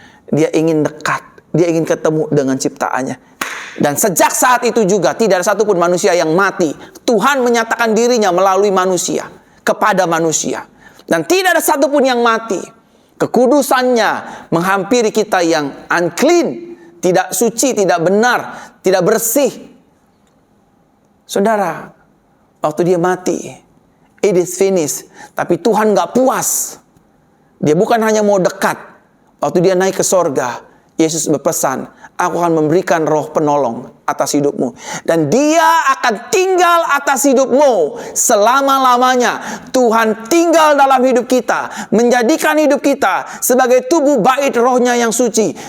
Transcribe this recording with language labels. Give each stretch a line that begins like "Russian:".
Indonesian: Dia ingin dekat, dia ingin ketemu dengan ciptaannya. Dan sejak saat itu juga tidak ada satupun manusia yang mati. Tuhan menyatakan dirinya melalui manusia, kepada manusia. Dan tidak ada satupun yang mati. Kekudusannya menghampiri kita yang unclean, tidak suci, tidak benar, tidak bersih. Saudara, waktu dia mati,
English: it is finished.
Indonesian: Tapi Tuhan gak puas. Dia bukan hanya mau dekat. Waktu dia naik ke sorga, Yesus berpesan, aku akan memberikan roh penolong atas hidupmu. Dan dia akan tinggal atas hidupmu selama-lamanya. Tuhan tinggal dalam hidup kita. Menjadikan hidup kita sebagai tubuh bait rohnya yang suci.